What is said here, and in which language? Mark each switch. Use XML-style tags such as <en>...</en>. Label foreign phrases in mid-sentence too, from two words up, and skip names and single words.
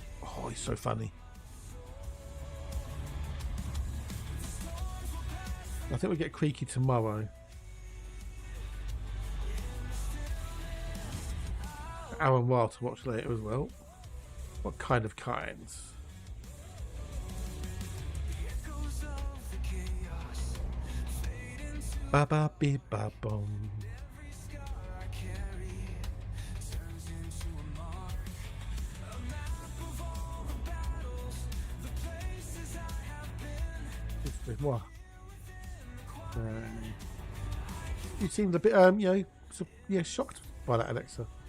<en>Oh, he's so funny. I think we'll get Creaky tomorrow. Aaron Wild to watch later as well. What kind of kinds? Ba ba be ba bum. What? You seemed a bit, shocked by that, Alexa.</en>